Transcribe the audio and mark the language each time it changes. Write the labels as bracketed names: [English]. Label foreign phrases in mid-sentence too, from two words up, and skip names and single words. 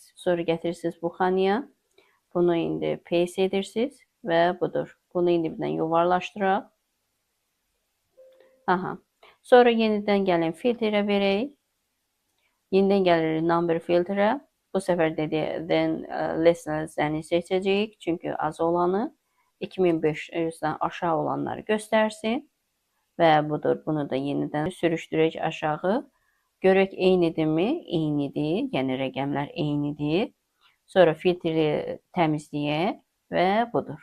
[Azerbaijani] Sonra gətirirsiniz bu xanaya. Bunu indi paste edirsiniz və budur. Bunu indi birdən yuvarlaşdıraq. Aha. Sonra yenidən gəlin filtrə verək. Yenidən gəlirik number filtrə. Bu səfər [English] then less than- [Azerbaijani] i seçəcəyik. Çünki az olanı 2500-dən aşağı olanları göstərsin. Və budur. Bunu da yenidən sürüşdürək aşağı. Görək eynidirmi? Eynidir. Yəni rəqəmlər eynidir. Sonra filtri təmizləyək və budur.